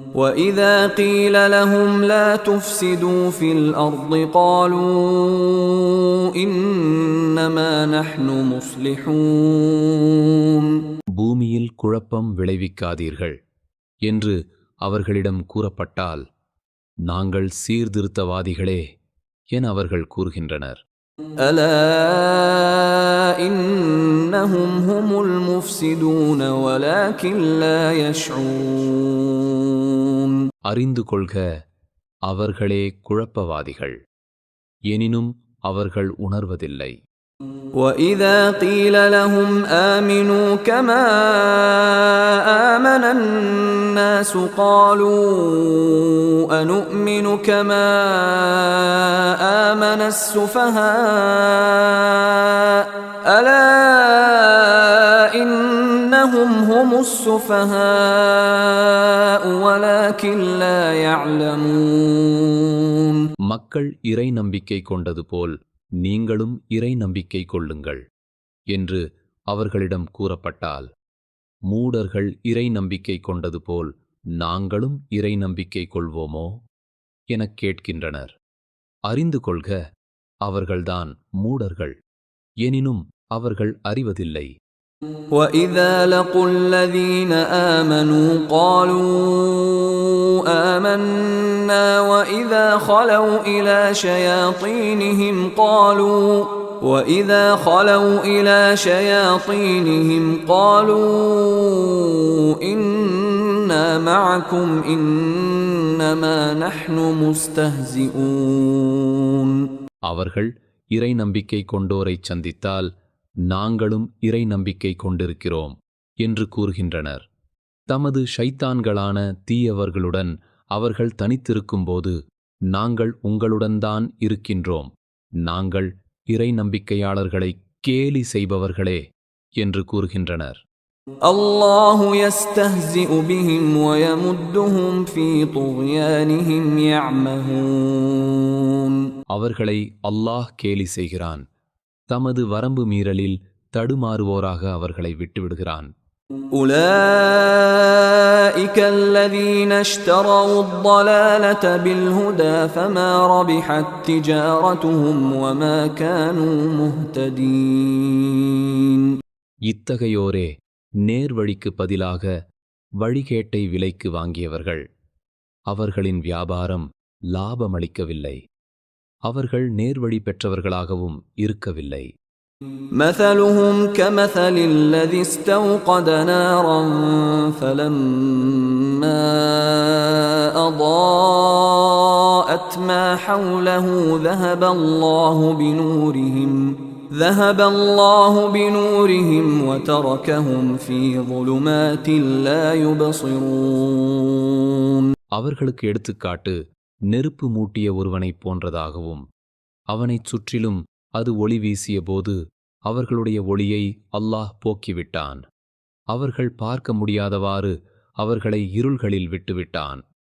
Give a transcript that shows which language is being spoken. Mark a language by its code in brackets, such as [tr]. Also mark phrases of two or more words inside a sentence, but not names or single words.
[ar] وَإِذَا قِيلَ لَهُمْ لَا تُفْسِدُوا فِي الْأَرْضِ قَالُوا إِنَّمَا نَحْنُ مُصْلِحُونَ. [ta] பூமியில் குழப்பம் விளைவிக்காதீர்கள் என்று அவர்களிடம் கூறப்பட்டால், நாங்கள் சீர்திருத்தவாதிகளே என அவர்கள் கூறுகின்றனர். [ar] أَلَا إِنَّهُمْ هُمُ الْمُفْسِدُونَ وَلَكِنْ لَا يَشْعُرُونَ. [ta] அறிந்து கொள்க, அவர்களே குழப்பவாதிகள், எனினும் அவர்கள் உணர்வதில்லை. [ar] وَإِذَا قِيلَ لَهُمْ آمِنُوا كَمَا آمَنَ النَّاسُ قَالُوا أَنُؤْمِنُ كَمَا آمَنَ السُّفَهَاءُ أَلَا إِنَّهُمْ هُمُ السُّفَهَاءُ وَلَكِنْ لَا يَعْلَمُونَ. [ta] மக்கள் இறை நம்பிக்கை கொண்டது போல் நீங்களும் இறை நம்பிக்கை கொள்ளுங்கள் என்று அவர்களிடம் கூறப்பட்டால், மூடர்கள் இறை நம்பிக்கை கொண்டது போல் நாங்களும் இறை நம்பிக்கை கொள்வோமோ எனக் கேட்கின்றனர். அறிந்து கொள்க, அவர்கள்தான் மூடர்கள், எனினும் அவர்கள் அறிவதில்லை. [ar] وَإِذَا لَقُوا الَّذِينَ آمَنُوا قَالُوا آمَنَّا وَإِذَا خَلَوْا إِلَى شَيَاطِينِهِمْ قَالُوا إِنَّا مَعَكُمْ إِنَّمَا نَحْنُ مُسْتَهْزِئُونَ. [ta] அவர்கள் இறை நம்பிக்கை கொண்டோரைச் சந்தித்தால், நாங்களும் இறை நம்பிக்கை கொண்டிருக்கிறோம் என்று கூறுகின்றனர். தமது ஷைத்தான்களான தீயவர்களுடன் அவர்கள் தனித்திருக்கும்போது, நாங்கள் உங்களுடன்தான் இருக்கின்றோம், நாங்கள் இறை நம்பிக்கையாளர்களை கேலி செய்பவர்களே என்று கூறுகின்றனர். [ar] الله يستهزئ بهم ويمدهم في طغيانهم يعمهون. [ta] அவர்களை அல்லாஹ் கேலி செய்கிறான், தமது வரம்பு மீறலில் தடுமாறுவோராக அவர்களை விட்டுவிடுகிறான். [ar] أُولَئِكَ الَّذِينَ اشْتَرَوُا الضَّلَالَةَ بِالْهُدَى فَمَا رَبِحَتْ تِجَارَتُهُمْ وَمَا كَانُوا مُهْتَدِينَ. [ta] இத்தகையோரே நேர்வழிக்கு பதிலாக வழிகேட்டை விலைக்கு வாங்கியவர்கள். அவர்களின் வியாபாரம் லாபமளிக்கவில்லை, அவர்கள் நேர்வழி பெற்றவர்களாகவும் இருக்கவில்லை. [ar] مثلهم كمثل الذي استوقد نارا فلما أضاءت ما حوله ذهب الله بنورهم وتركهم في ظلمات لا يبصرون. [ta] அவர்களுக்கு எடுத்துக்காட்டு நெருப்பு மூட்டிய ஒருவனைப் போன்றதாகவும், அவனைச் சுற்றிலும் அது ஒளி வீசிய போது அவர்களுடைய ஒளியை அல்லாஹ் போக்கிவிட்டான். அவர்கள் பார்க்க முடியாதவாறு அவர்களை இருள்களில் விட்டுவிட்டான்.